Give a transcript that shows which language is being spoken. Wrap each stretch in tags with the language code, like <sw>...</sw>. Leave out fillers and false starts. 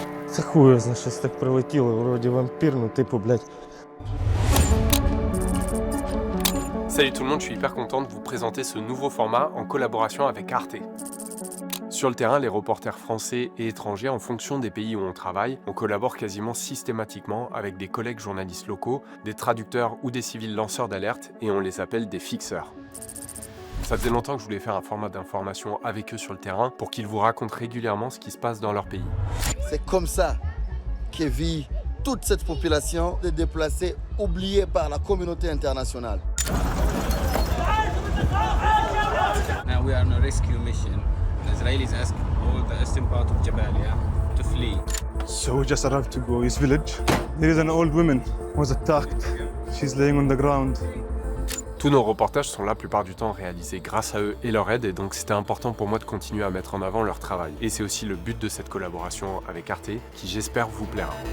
<uk>Це хуй, щось так прилетіло, вроді вампір, ну типу, блядь.</uk> <fr>Salut tout le monde, je suis hyper content de vous présenter ce nouveau format en collaboration avec ARTE. Sur le terrain, les reporters français et étrangers, en fonction des pays où on travaille, on collabore quasiment systématiquement avec des collègues journalistes locaux, des traducteurs ou des civils lanceurs d'alerte, et on les appelle des fixeurs. Ça faisait longtemps que je voulais faire un format d'information avec eux sur le terrain pour qu'ils vous racontent régulièrement ce qui se passe dans leur pays. C'est comme ça que vit toute cette population de déplacés oubliés par la communauté internationale.</fr> <en>Now we are on a rescue mission. The Israelis ask all the eastern part of Jabalia to flee. So we just arrived to Goi's village. There is an old woman who was attacked. She's laying on the ground.</en> <fr>Tous nos reportages sont la plupart du temps réalisés grâce à eux et leur aide, et donc c'était important pour moi de continuer à mettre en avant leur travail. Et c'est aussi le but de cette collaboration avec ARTE, qui j'espère vous plaira.</fr>